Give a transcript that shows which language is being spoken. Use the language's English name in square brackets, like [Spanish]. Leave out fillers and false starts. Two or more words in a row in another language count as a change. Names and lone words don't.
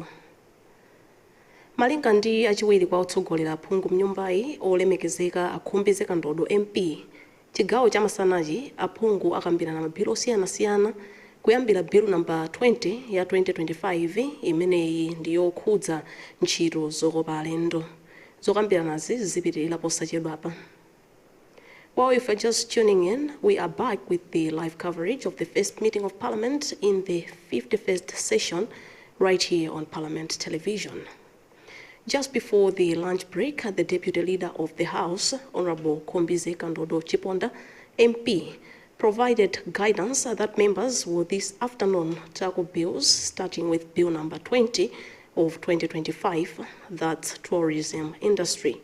[Nyanja] Malinga ndi achiwiri kwa otsogolera aphungu mnyumbayi olemekezeka akhumbize kandodo MP, chigawo chamasanachi aphungu akambirana mabhilu osiyanasiyana kuyambira [English] bill number [Nyanja] 20 ya 2025 imeneyi ndiyokhudza ntchito zokopa alendo. Zokambiranazi zipitirira posachedwapa. [English] Well, if you're just tuning in, we are back with the live coverage of the first meeting of Parliament in the 51st session right here on Parliament Television. Just before the lunch break, the Deputy Leader of the House, Honorable Kombize Kandodo Chiponda, MP, provided guidance that members will this afternoon tackle bills, starting with Bill number 20 of 2025, that's tourism industry.